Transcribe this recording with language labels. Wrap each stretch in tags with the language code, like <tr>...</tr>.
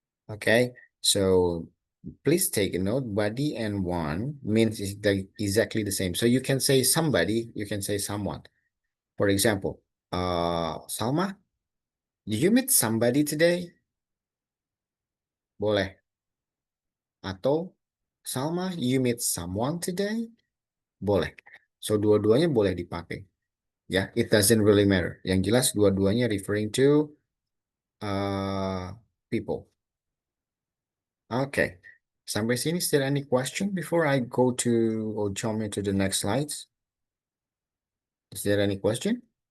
<en>Okay, so please take a note. Body and one means exactly the same. So you can say somebody, you can say someone. For example, Salma, did you meet somebody today?</en> <id>Boleh.</id> <en>Atau Salma, you meet someone today?</en> <id>Boleh. So dua-duanya boleh dipakai.</id> <en>Ya, it doesn't really matter.</en> <id>Yang jelas dua-duanya</id> <en>referring to people. Okay.</en> <id>Sampai sini,</id> <en>is there any question before I go to or jump into the next slides? Is there any question?</en>